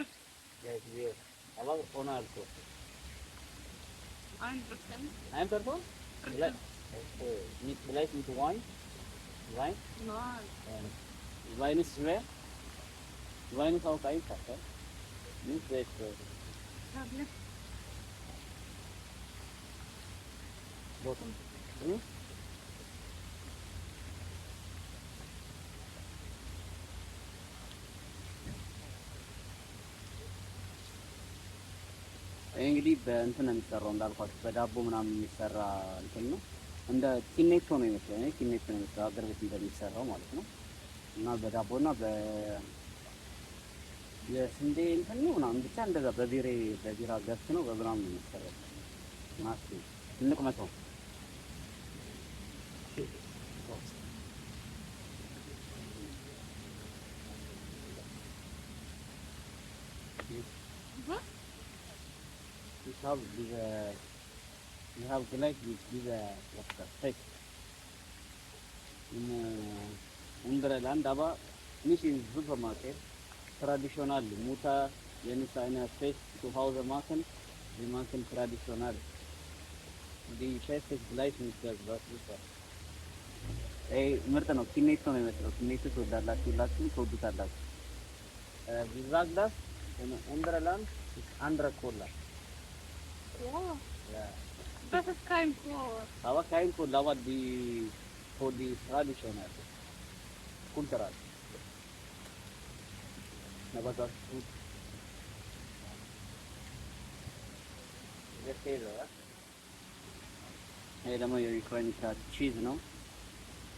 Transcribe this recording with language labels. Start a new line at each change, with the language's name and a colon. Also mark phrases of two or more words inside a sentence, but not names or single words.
German: aber ohne Alkohol. 1%. Ein Person? Vielleicht mit Wein? Wein? Nein. Wein ist schwer? Wein ist auch einfach, ja? Nicht sehr schwer. Tablet. Hm?
Amharic: እንግዲህ በእንትን ነው የሚሰራው እንዳልኳችሁ በዳቦ ምናምን የሚሰራ እንትን ነው። እንደ ኪኔቶ ነው የሚመስለው። እኔ ኪኔቶ ነው የሚመስለው ሀገር ቤት እንደሚሰራው ማለት ነው። እና በዳቦና የስንዴ እንትን ነው ምናምን ብቻ እንደዛ በቢራ ገብስ ነው በምናምን ነው የሚሰራው። እና ትልቅ መቶ
English: you have
German: gleich diese was das Fest in unserer Land, aber nicht im Supermarkt. Traditional Mutter, wenn es eine Fest zu Hause machen, wir machen traditional. Die Fest ist gleich mit das was super.
Amharic: ምርጥ ነው። ኪኔቶ ነው የሚመስለው። ኪኔቶ ትወዳላችሁ ሁላችሁም ትወዱታላችሁ።
German: wie sagt das? In unserer Land ist andere Cola. Ja. Ja. Das ist kein Kohl. Aber kein Cola, aber die traditional. Kultural. Aber das ist gut. Das ist ja.
Amharic: ይሄ ደግሞ የዩክራይን ቺዝ ነው።